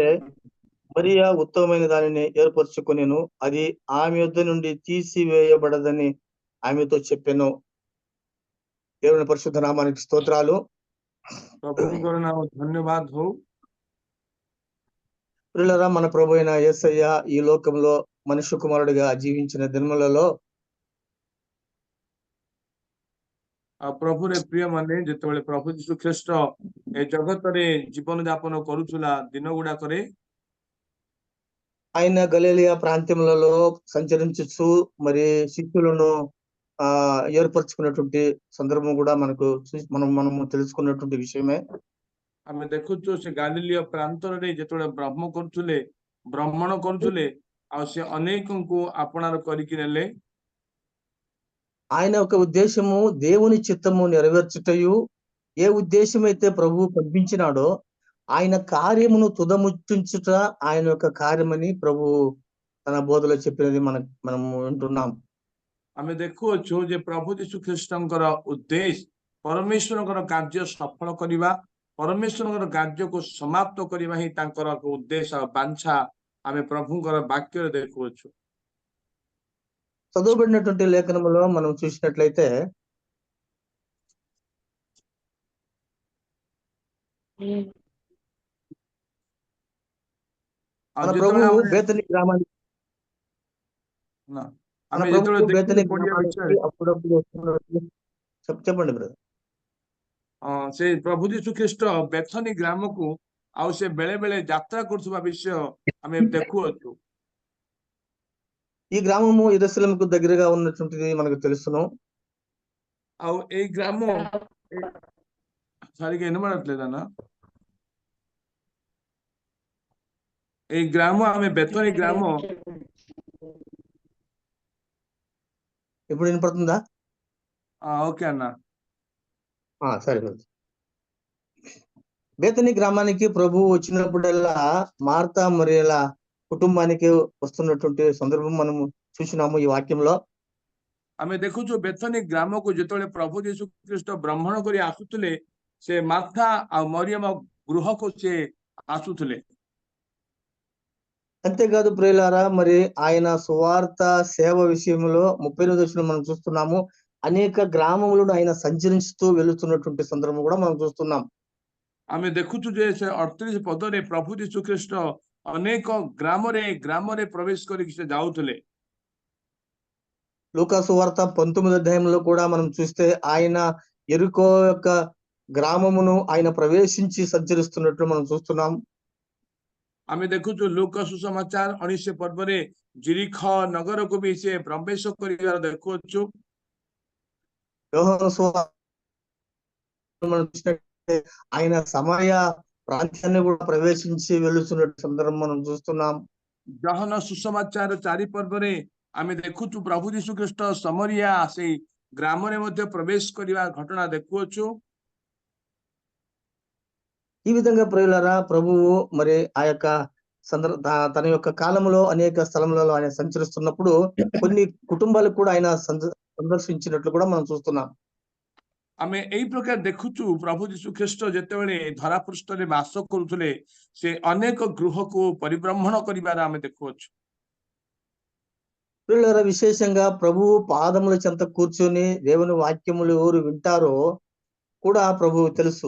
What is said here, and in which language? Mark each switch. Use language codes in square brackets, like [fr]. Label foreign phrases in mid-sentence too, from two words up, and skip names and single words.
[te] మరియా ఉత్తమమైన దానిని ఏర్పరచుకొనెను, అది ఆమె యొద్ద నుండి తీసివేయబడదని ఆమెతో చెప్పెను. దేవుని పరిశుద్ధ నామానికి స్తోత్రాలు. ధన్యవాద హో. ప్రియులారా, మన ప్రభు అయిన యేసయ్య ఈ లోకంలో మనుష్య కుమారుడిగా జీవించిన దినములలో [or] ପ୍ରଭୁରେ ପ୍ରିୟ ମାନେ ଯେତେବେଳେ ପ୍ରଭୁ ଯୀଶୁ ଖ୍ରୀଷ୍ଟ ଏ ଜଗତରେ ଜୀବନ ଯାପନ କରୁଥିଲା ଦିନ ଗୁଡାକରେ [te] ఆయన గలిలయ ప్రాంతములలో సంచరించు మరి శిష్యులను ఏర్పరచుకున్నటువంటి సందర్భం కూడా మనము తెలుసుకున్నటువంటి విషయమే. [or] ଆମେ ଦେଖୁଛୁ ସେ ଗାଲିଲିୟ ପ୍ରାନ୍ତରରେ ଯେତେବେଳେ ଭ୍ରମଣ କରୁଥିଲେ ଆଉ ସେ ଅନେକଙ୍କୁ ଆପଣାର କରିକି ନେଲେ। [te] ఆయన ఒక ఉద్దేశము దేవుని చిత్తము నెరవేర్చుటయు, ఏ ఉద్దేశం అయితే ప్రభువు పంపించినాడో ఆయన కార్యమును తుదముట్టించుట ఆయన యొక్క కార్యమని ప్రభువు తన బోధలో చెప్పినది మనము వింటున్నాం. [or] ଆମେ ଦେଖୁଅଛୁ ଯେ ପ୍ରଭୁ ଯୀଶୁ ଖ୍ରୀଷ୍ଟଙ୍କର ଉଦ୍ଦେଶ୍ୟ ପରମେଶ୍ୱରଙ୍କର କାର୍ଯ୍ୟ ସଫଳ କରିବା, ପରମେଶ୍ୱରଙ୍କର କାର୍ଯ୍ୟକୁ ସମାପ୍ତ କରିବା ହିଁ ତାଙ୍କର ଉଦ୍ଦେଶ୍ୟ ଆଉ ବାଞ୍ଛା ଆମେ ପ୍ରଭୁଙ୍କର ବାକ୍ୟରେ ଦେଖୁଅଛୁ। [te] చదువుబడినటువంటి లేఖనములో మనం చూసినట్లయితే మన ప్రభువు బేతనీ గ్రామానికి అప్పుడప్పుడు చెప్పండి బ్రదర్. [or] ସେ ପ୍ରଭୁ ଯୀଶୁ ଖ୍ରୀଷ୍ଟ ବେଥନୀ ଗ୍ରାମକୁ ଆଉ ସେ ବେଳେ ବେଳେ ଯାତ୍ରା କରୁଥିବା ବିଷୟ ଆମେ ଦେଖୁଅଛୁ। [te] ఈ గ్రామము యెరూషలేముకు దగ్గరగా ఉన్నటువంటిది మనకు తెలుసును. [or] ଆଉ ଏଇ ଗ୍ରାମ [te] సరిగా వినబడట్లేదన్నా. [or] ଏଇ ଗ୍ରାମ ଆମେ ବେଥନି ଗ୍ରାମ. [te] ఇప్పుడు వినపడుతుందా? ఓకే అన్న. సరే. బేతనీ గ్రామానికి ప్రభువు వచ్చినప్పుడల్లా మార్తా మరియల కుటుంబానికి వస్తున్నటువంటి సందర్భం మనము చూసినాము ఈ వాక్యంలో. [or] ଆମେ ଦେଖୁଛୁ ବେଥନି ଗ୍ରାମକୁ ଯେତେବେଳେ ପ୍ରଭୁ ଯୀଶୁ ଖ୍ରୀଷ୍ଟ ଭ୍ରମଣ କରି ଆସୁଥିଲେ, ସେ ମାର୍ଥା ଆଉ ମରିୟମ ଗୃହକୁ ସେ ଆସୁଥିଲେ। [te] అంతేకాదు ప్రియులారా, మరి ఆయన సువార్త సేవ విషయంలో 38వ వచనం మనం చూస్తున్నాము. అనేక గ్రామములను ఆయన సంచరిస్తూ వెళుతున్నటువంటి సందర్భం కూడా మనం చూస్తున్నాం. [or] ଆମେ ଦେଖୁଛୁ ଯେ ସେ 38 ପଦରେ ପ୍ରଭୁ ଯୀଶୁ ଖ୍ରୀଷ୍ଟ ଅନେକ ଗ୍ରାମରେ ପ୍ରବେଶ କରିକି ସେ ଯାଉଥିଲେ। [te] లూకా సువార్త 19వ అధ్యాయంలో కూడా మనం చూస్తే ఆయన యెరికో యొక్క గ్రామమును ఆయన ప్రవేశించి సంచరిస్తున్నట్లు మనం చూస్తున్నాం. [or] ଆମେ ଦେଖୁଛୁ ଲୁକ ସୁସମାଚାର 19 ପର୍ବରେ ଜିରିଖ ନଗରକୁ ବି ସେ ପ୍ରବେଶ କରିବାର ଦେଖୁଅଛୁ। [te] యోహాను సువార్త మనం చూసినట్లయితే ఆయన సమరయ ప్రాంతాన్ని కూడా ప్రవేశించి వెళుతున్నట్టు సందర్భం మనం చూస్తున్నాం. [or] ଜହନ ସୁସମାଚାର 4 ପର୍ବରେ ଆମେ ଦେଖୁଛୁ ପ୍ରଭୁ ଯୀଶୁ ଖ୍ରୀଷ୍ଟ ସମରିଆ ସେଇ ଗ୍ରାମରେ ମଧ୍ୟ ପ୍ରବେଶ କରିବା ଘଟଣା ଦେଖୁଅଛୁ। [te] ఈ విధంగా ప్రియులారా, ప్రభువు మరి ఆ యొక్క తన యొక్క కాలంలో అనేక స్థలములలో ఆయన సంచరిస్తున్నప్పుడు కొన్ని కుటుంబాలకు కూడా ఆయన సందర్శించినట్లు కూడా మనం చూస్తున్నాం. [or] ଆମେ ଏଇ ପ୍ରକାର ଦେଖୁଛୁ ପ୍ରଭୁ ଯୀଶୁ ଖ୍ରୀଷ୍ଟ ଯେତେବେଳେ ଧରା ପୃଷ୍ଠରେ ବାସ କରୁଥିଲେ, ସେ ଅନେକ ଗୃହକୁ ପରିଭ୍ରମଣ କରିବାର ଆମେ ଦେଖୁଅଛୁ। [te] ప్రియులారా, విశేషంగా ప్రభువు పాదముల చెంత కూర్చొని దేవుని వాక్యములు ఎవరు వింటారో కూడా ప్రభువు తెలుసు.